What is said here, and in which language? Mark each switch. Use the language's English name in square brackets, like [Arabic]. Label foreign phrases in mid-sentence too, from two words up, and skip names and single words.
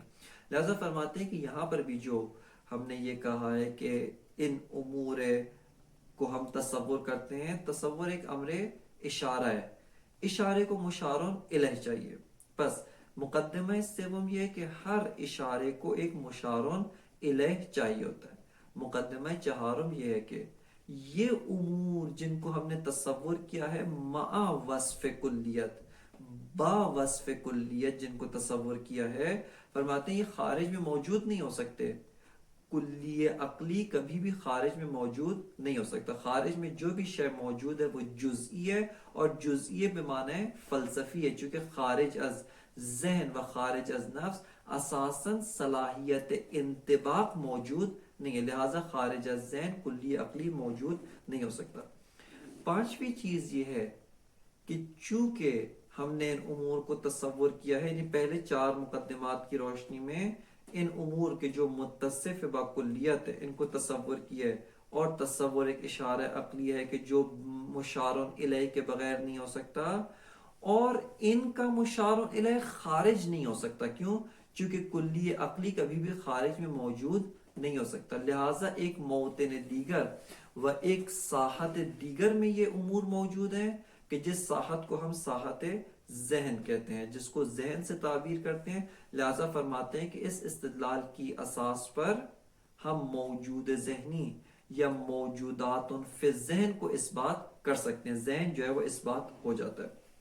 [Urdu] لہذا فرماتے ہیں کہ یہاں پر بھی جو ہم نے یہ کہا ہے کہ ان امور کو ہم تصور کرتے ہیں، تصور ایک امر اشارہ ہے، اشارے کو مشار الیہ چاہیے۔ بس مقدمہ سوم یہ ہے کہ ہر اشارے کو ایک مشار الیہ چاہیے ہوتا ہے۔ مقدمہ چہارم یہ ہے کہ یہ امور جن کو ہم نے تصور کیا ہے مع وصف کلیت، با وصف کلیت جن کو تصور کیا ہے، فرماتے ہیں یہ خارج میں موجود نہیں ہو سکتے۔ کلیہ عقلی کبھی بھی خارج میں موجود نہیں ہو سکتا۔ خارج میں جو بھی شے موجود ہے وہ جزئی ہے، اور جزئی بمعنی فلسفی ہے، چونکہ خارج از ذہن و خارج از نفس اساساً صلاحیت انطباق موجود نہیں ہے، لہٰذا خارج از ذہن کلیہ عقلی موجود نہیں ہو سکتا۔ پانچویں چیز یہ ہے کہ چونکہ ہم نے ان امور کو تصور کیا ہے، یعنی پہلے چار مقدمات کی روشنی میں ان امور کے جو متصف با کلیت ہے ان کو تصور کیا ہے، اور تصور ایک اشارہ عقلی ہے کہ جو مشار الیہ کے بغیر نہیں ہو سکتا، اور ان کا مشار الیہ خارج نہیں ہو سکتا۔ کیوں؟ چونکہ کلیہ عقلی کبھی بھی خارج میں موجود نہیں ہو سکتا، لہٰذا ایک موطن دیگر و ایک ساحت دیگر میں یہ امور موجود ہیں کہ جس ساحت کو ہم ساحت ذہن کہتے ہیں، جس کو ذہن سے تعبیر کرتے ہیں۔ لہذا فرماتے ہیں کہ اس استدلال کی اساس پر ہم موجود ذہنی یا موجودات فی ذہن کو اس بات کر سکتے ہیں، ذہن جو ہے وہ اس بات ہو جاتا ہے۔